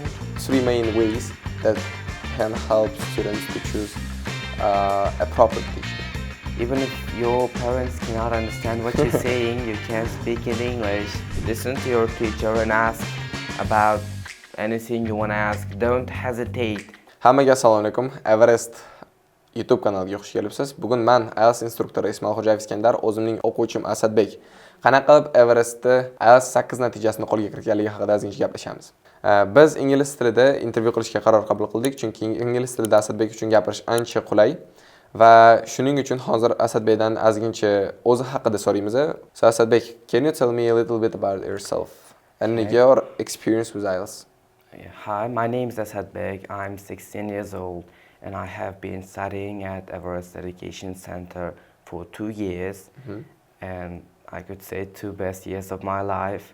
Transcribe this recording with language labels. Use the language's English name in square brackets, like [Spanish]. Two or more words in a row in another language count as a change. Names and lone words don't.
[English] 3 main ways that can help students to choose a proper teacher. Even if your parents cannot understand what you're saying, you can speak in English. Listen to your teacher and ask about anything you want to ask. Don't hesitate. [Uzbek] Hammaga assalomu alaykum. Everest YouTube kanaliga xush kelibsiz. Bugun men IELTS instruktori Ismoilxo'jayev Iskandar, o'zimning o'quvchim Asadbek qanaqa qilib Everestda IELTS 8 natijasini qo'lga kiritganligi haqida ozgincha gaplashamiz. Biz ingliz tilida intervyu qilishga qaror qabul qildik, chunki ingliz tilida Asadbek uchun gapirish ancha qulay. Va shuning uchun hozir Asadbekdan ozgincha o'zi haqida so'raymiz. [English] So Asadbek, can you tell me a little bit about yourself and your experience with IELTS? Hi, my name is Asadbek. I'm 16 years old and I have been studying at Everest Education Center for 2 years. And I could say 2 best years of my life.